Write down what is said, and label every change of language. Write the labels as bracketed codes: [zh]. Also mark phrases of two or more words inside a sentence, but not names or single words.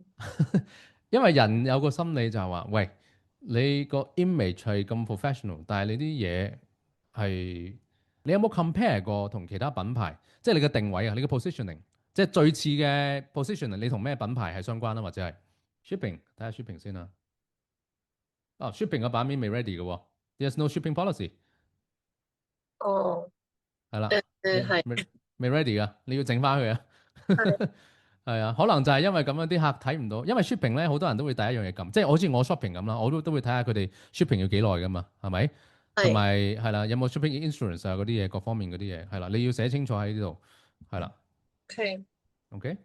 [yue] 因為人有個心理就係話，喂，你個 image 係咁 professional，但係你啲嘢係你有冇 compare 過同其他品牌？即係你嘅定位啊，你嘅 positioning，即係最似嘅 positioning，你同咩品牌係相關啦，或者係 shipping，睇下 shipping 先啦。啊，shipping 嘅版面未 ready 嘅喎 ， [en] there's no shipping policy， [yue] 哦係啦，係未 ready 噶，你要整翻佢啊。係係啊，可能就係因為咁樣啲客睇唔到，因為 shipping 咧好多人都會第一樣嘢撳，即係好似我 shopping 咁啦，我都會睇下佢哋 shipping 要幾耐噶嘛，係咪？同係埋係啦，有冇 [en] shipping insurance [yue] 啊嗰啲嘢，各方面嗰啲嘢係啦，你要寫清楚喺呢度，係啦，OK。，OK。